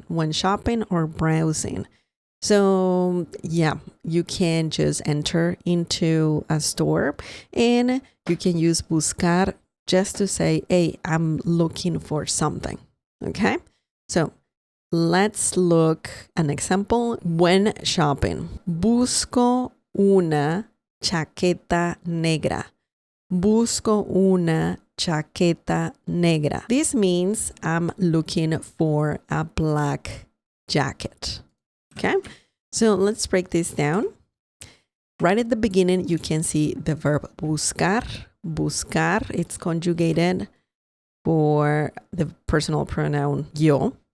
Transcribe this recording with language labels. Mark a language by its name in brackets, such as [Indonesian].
[English] When shopping or browsing. So, yeah, you can just enter into a store and you can use buscar just to say, hey, I'm looking for something. Okay? So, let's look an example when shopping. [Spanish] Busco una chaqueta negra. Busco una chaqueta negra. [English] This means I'm looking for a black jacket. Okay, so let's break this down. Right at the beginning, you can see the verb buscar. Buscar, it's conjugated for the personal pronoun yo.